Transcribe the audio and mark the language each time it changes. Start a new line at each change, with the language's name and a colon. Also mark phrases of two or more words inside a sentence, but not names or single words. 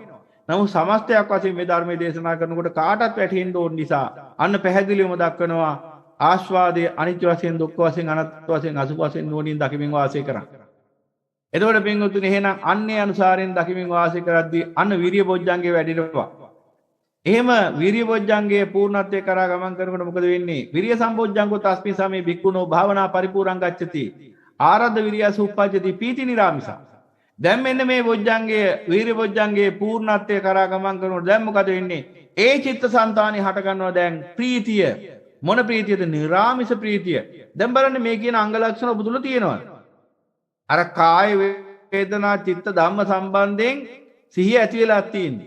Sinhala: නමුත් සමස්තයක් වශයෙන් මේ ධර්මයේ දේශනා කරනකොට කාටත් වැටහෙන්න ඕන නිසා අන්න පැහැදිලිවම දක්වනවා ආස්වාදයේ අනිත්‍ය වශයෙන් දුක්ඛ වශයෙන් අනාත්ම වශයෙන් අසුභ වශයෙන් නුවණින් දකිමින් වාසය කරා. එතකොට පින්වතුනි එහෙනම් අන්නේ අනුසාරයෙන් දකිමින් වාසය කරද්දී අන්න විරිය බොජ්ජංගේ වැඩිනවා. එහෙම විරිය බොජ්ජංගේ පූර්ණත්වයේ කරා ගමන් කරනකොට මොකද වෙන්නේ?
Pali: විරිය සම්බොජ්ජංගෝ තස්මින් සමේ භික්ඛුනෝ භාවනා පරිපූර්ණං ගච්ඡති. ආරද්ධ විරියස උප්පජ්ජති පීති නිරාමිසා.
Sinhala: දැන් මෙන්න මේ බොජ්ජංගයේ වීරිය බොජ්ජංගේ පූර්ණත්වයේ කරා ගමන් කරනකොට දැන් මොකද වෙන්නේ? ඒ චිත්තසංතානෙ හට ගන්නවා දැන් ප්‍රීතිය. මොන ප්‍රීතියද? නිරාමිස ප්‍රීතිය. දැන් බලන්න මේ කියන අංග ලක්ෂණ ඔබ තුල තියෙනවා. අර කාය වේදනා චිත්ත ධම්ම සම්බන්ධයෙන් සිහිය ඇති වෙලා තියෙන්නේ.